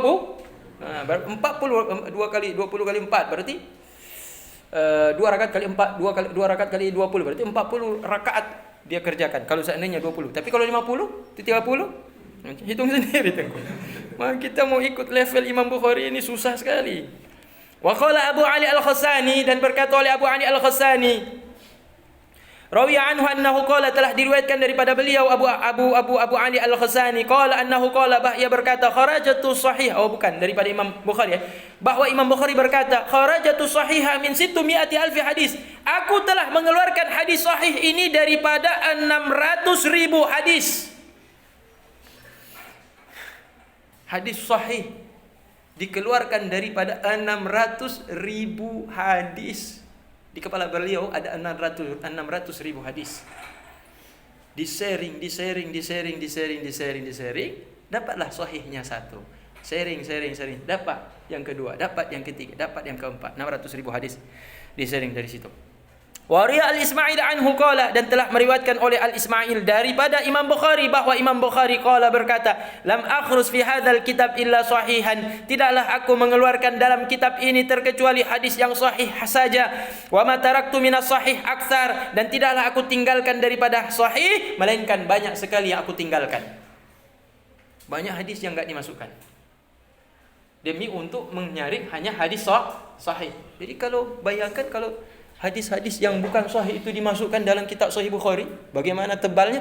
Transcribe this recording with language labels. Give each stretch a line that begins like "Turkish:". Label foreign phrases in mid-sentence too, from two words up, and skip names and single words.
Indonesian: 40, 2 kali 20 kali 4 berarti 2 rakaat kali 4, 2 rakaat kali 20 berarti 40 rakaat dia kerjakan. Kalau seandainya 20. Tapi kalau 50, itu 30. Hitung sendiri Tengku. Kita mau ikut level Imam Bukhari ini susah sekali.
Arabic: وقال أبو علي الغساني,
Indonesian: dan berkata oleh Abu Ali Al-Khassani,
Arabic: روي عنه أنه قال,
Indonesian: telah diriwayatkan daripada beliau Abu Ali Al-Ghazani
Arabic: قال أنه قال,
Indonesian: bah ia berkata
Arabic: خرجت صحيح,
Indonesian: bukan daripada Imam Bukhari ya, bahwa Imam Bukhari berkata
Arabic: خرجت صحيحا من 600 ألف
Indonesian: hadis, aku telah mengeluarkan hadis sahih ini daripada 600.000 hadis. Hadis sahih dikeluarkan daripada 600.000 hadis. Di kepala beliau ada 600.000 hadis. Disaring, dapatlah sahihnya satu. Sharing, dapat yang kedua, dapat yang ketiga, dapat yang keempat. 600.000 hadis disaring dari situ.
Arabic: وروى الإسماعيلي عنه قال,
Indonesian: dan telah meriwayatkan oleh Al-Ismail daripada Imam Bukhari bahwa Imam Bukhari qala berkata,
Arabic: لم أخرج في هذا الكتاب إلا صحيحا,
Indonesian: tidaklah aku mengeluarkan dalam kitab ini terkecuali hadis yang sahih saja.
Arabic: وما تركت من الصحيح أكثر,
Indonesian: dan tidaklah aku tinggalkan daripada sahih melainkan banyak sekali yang aku tinggalkan. Banyak hadis yang enggak dimasukkan demi untuk menyaring hanya hadis sahih. Jadi kalau bayangkan kalau hadis-hadis yang bukan sahih itu dimasukkan dalam kitab Sahih Bukhari, bagaimana tebalnya?